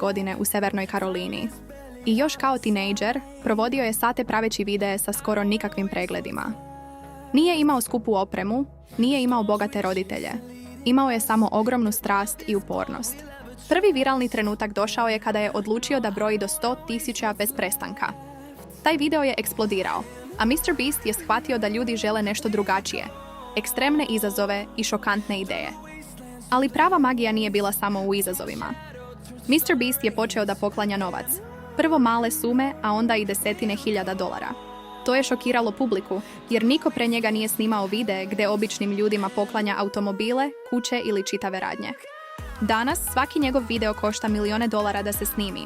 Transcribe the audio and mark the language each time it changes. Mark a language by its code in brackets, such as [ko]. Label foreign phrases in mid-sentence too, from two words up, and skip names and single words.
[sr] godine u Severnoj Karolini. I još kao tinejdžer provodio je sate praveći videe sa skoro nikakvim pregledima. Nije imao skupu opremu, nije imao bogate roditelje. Imao je samo ogromnu strast i upornost. Prvi viralni trenutak došao je kada je odlučio da broji do 100.000 bez prestanka. Taj video je eksplodirao, a Mr. Beast je shvatio da ljudi žele nešto drugačije, ekstremne izazove i šokantne ideje. Ali prava magija nije bila samo u izazovima. Mr. Beast je počeo da poklanja novac. Prvo male sume, a onda i desetine hiljada dolara. To je šokiralo publiku, jer niko pre njega nije snimao videe gde običnim ljudima poklanja automobile, kuće ili čitave radnje. Danas svaki njegov video košta milione dolara da se snimi.